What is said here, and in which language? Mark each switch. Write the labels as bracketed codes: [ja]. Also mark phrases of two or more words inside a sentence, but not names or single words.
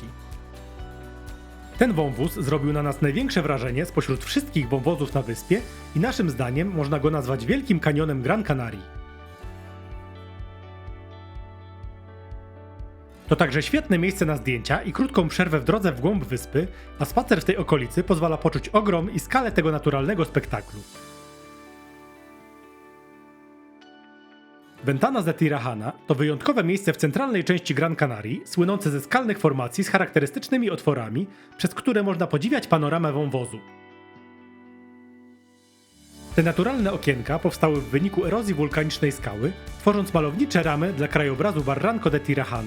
[pl] Ten wąwóz zrobił na nas największe wrażenie spośród wszystkich wąwozów na wyspie i naszym zdaniem można go nazwać Wielkim Kanionem Gran Canarii. To także świetne miejsce na zdjęcia i krótką przerwę w drodze w głąb wyspy, a spacer w tej okolicy pozwala poczuć ogrom i skalę tego naturalnego spektaklu. Ventanas de Tirajana to wyjątkowe miejsce w centralnej części Gran Canarii, słynące ze skalnych formacji z charakterystycznymi otworami, przez które można podziwiać panoramę wąwozu. Te naturalne okienka powstały w wyniku erozji wulkanicznej skały, tworząc malownicze ramy dla krajobrazu Barranco de Tirajana.